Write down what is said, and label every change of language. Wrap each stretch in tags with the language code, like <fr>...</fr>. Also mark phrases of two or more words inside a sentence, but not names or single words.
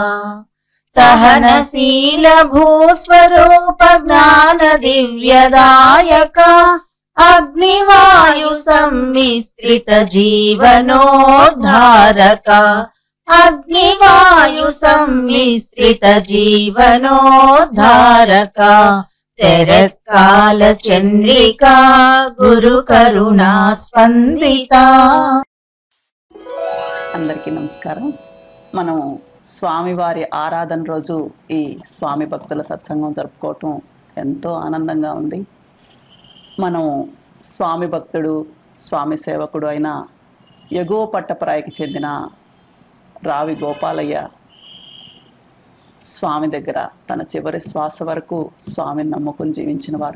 <sa>सहनशील भूस्वरूप ज्ञान दिव्यदायका अग्निवायु सम्मिश्रित जीवनोद्धारका अग्निवायु सम्मिश्रित जीवनोद्धारका शरत्काल चंद्रिका गुरु करुणा स्पंदिता।</sa> <te>అందరికీ నమస్కారం। మనం స్వామివారి ఆరాధన రోజు ఈ స్వామి భక్తుల సత్సంగం జరుపుకోవటం ఎంతో ఆనందంగా ఉంది। మనం స్వామి భక్తుడు స్వామి సేవకుడు అయిన ఎగువ పట్టప్రాయకి చెందిన రావి గోపాలయ్య స్వామి దగ్గర తన చివరి శ్వాస వరకు స్వామిని నమ్ముకుని జీవించిన వారు।</te>